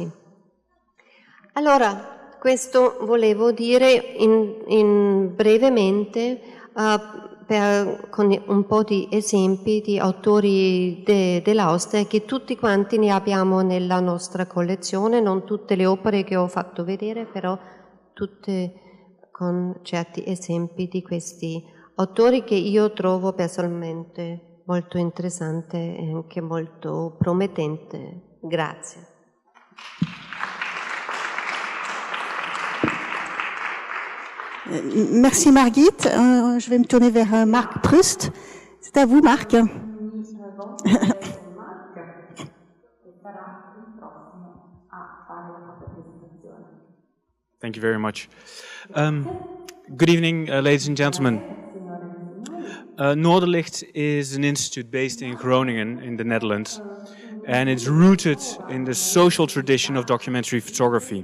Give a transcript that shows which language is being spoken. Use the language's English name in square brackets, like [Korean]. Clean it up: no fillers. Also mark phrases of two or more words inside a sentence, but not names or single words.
[Italian] Allora, questo volevo dire in brevemente, con un po' di esempi di autori dell'Austria, che tutti quanti ne abbiamo nella nostra collezione, non tutte le opere che ho fatto vedere, però tutte con certi esempi di questi autori che io trovo personalmente molto interessante e anche molto promettente. Grazie. [French] Merci Margit. Je vais me tourner vers Marc Prust. C'est à vous, Marc. [English] Thank you very much. Good evening, ladies and gentlemen. Noorderlicht is an institute based in Groningen in the Netherlands, and it's rooted in the social tradition of documentary photography.